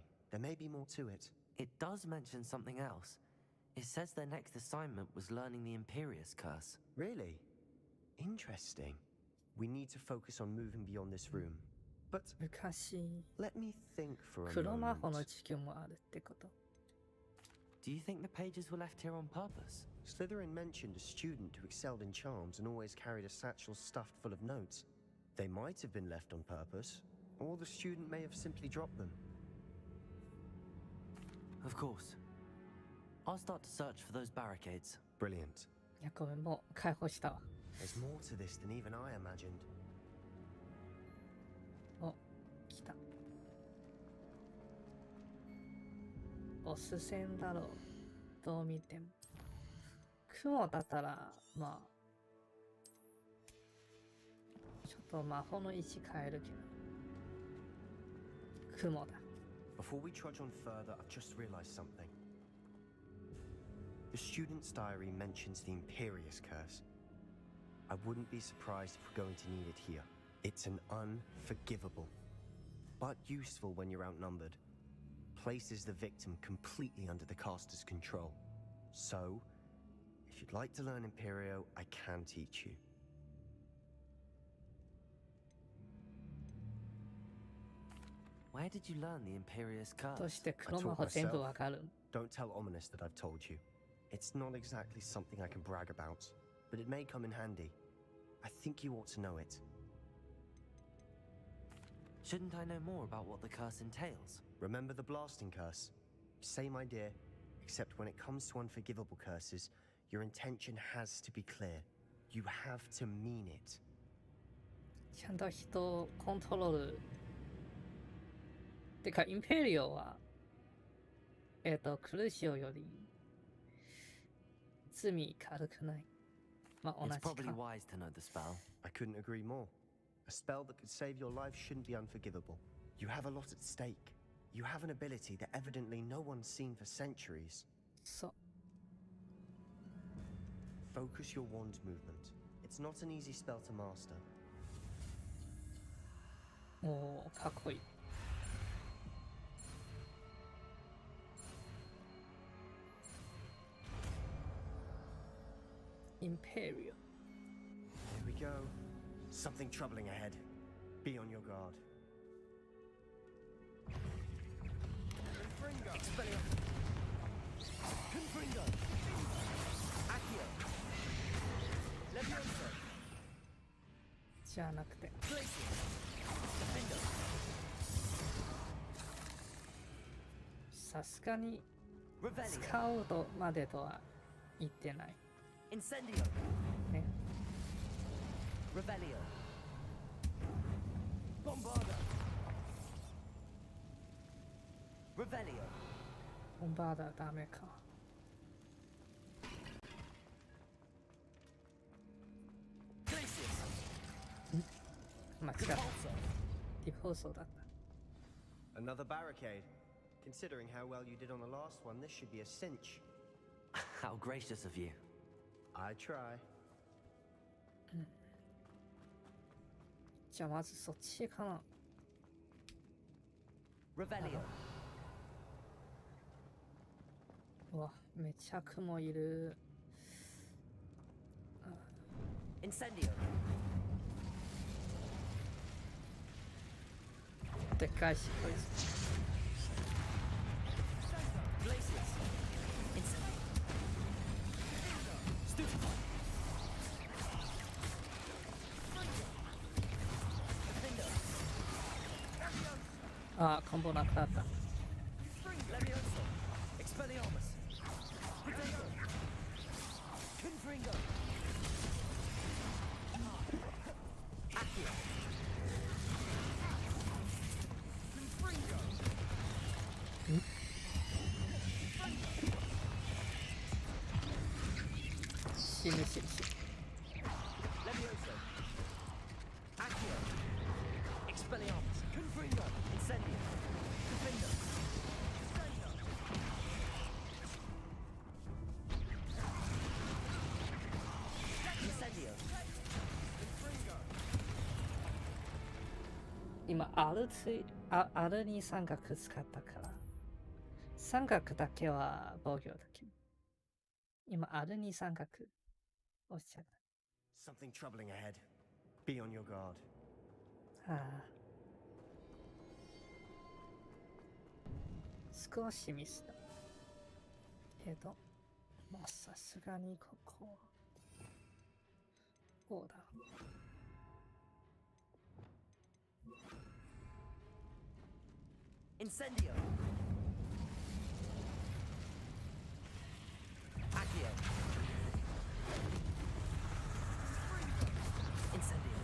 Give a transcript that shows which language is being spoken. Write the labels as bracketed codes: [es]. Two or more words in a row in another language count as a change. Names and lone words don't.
[en] There may be more to it. It does mention something else. It says their next assignment was learning the Imperius Curse. Really? Interesting. We need to focus on moving beyond this room. But [ja] 昔、 [en] let me think for a [ja] 黒魔法 [en] moment. [ja] の授業もあるってこと。 [en] Do you think the pages were left here on purpose? Slytherin mentioned a student who excelled in charms and always carried a satchel stuffed full of notes. They might have been left on purpose, or the student may have simply dropped them. Of course. I'll start to search for those barricades. Brilliant. [ja] いや、ごめん、もう解放したわ。 [en] There's more to this than even I imagined. [ja] お、来た。ボス戦だろう。どう見ても。雲だったら、まあ、ちょっと魔法の位置変えるけど。雲だ。 [en] Before we trudge on further, I've just realized something. The student's diary mentions the Imperious Curse. I wouldn't be surprised if we're going to need it here. It's an unforgivable, but useful when you're outnumbered. Places the victim completely under the caster's control. So, if you'd like to learn Imperio, I can teach you. Where did you learn the Imperious Curse? [ja] どうして黒魔法全部わかる？ [en] Don't tell Ominous that I've told you. It's not exactly something I can brag about, but it may come in handy. I think you ought to know it. Shouldn't I know more about what the curse entails? Remember the blasting curse? Same idea, except when it comes to unforgivable curses, your intention has to be clear. You have to mean it. [ja] ちゃんと人をコントロール。てか、インペリオは、クルシオより罪軽くない。まあ、同 [en] It's [ja] じか。 [en] probably wise to know the spell. I couldn't agree more. A spell that could save your life shouldn't be unforgivable. You have a lot at stake. You have an ability that evidently no one's seen for centuries. So. Focus your wand movement. It's not an easy spell to master. [ja] おー、かっこいい。Imperial. [en] Here we go. Something troubling ahead. Be on your guard. Confringo. Expelliarmus. Confringo. Accio. Levioso. [ja] じゃなくて。 [en] Glacius. Defender. [ja] さすがに使うとまでとは言ってない。 [en] Incendio. [ja] ね。 [en] Revelio. Bombarda. Revelio. [ja] ボンバーダーダメか。間違った。ディフォーソーだった。 [en] Another barricade. Considering how well you did on the last one, this should be a cinch. How gracious of you. I try. [ja] じゃあまずそっちかな。 [en] Revelio. [ja] うわ、めちゃ雲いる。 [en] Incendio. [ja] でっかいし、こいつ。 [en] Glacius. Incendio. Stupefy. Defender. [ja] あ、コンボなくなった。 [en] Levioso. Expelliarmus. Potato. Confringo. Accio. Confringo. [ja] 死ぬ死ぬ死ぬ。 [en] Levioso. Accio. Expelliarmus. Confringo. Incendio. Defender. Incendio. Confringo. [ja] 今、R に三角使ったから。三角だけは防御だけど。今、R に三角押しちゃった。 [en] Something troubling ahead. Be on your guard. [ja] ああ。少しミスった。けど、まあさすがにここはこうだ。 [en] Incendio. Accio. Incendio.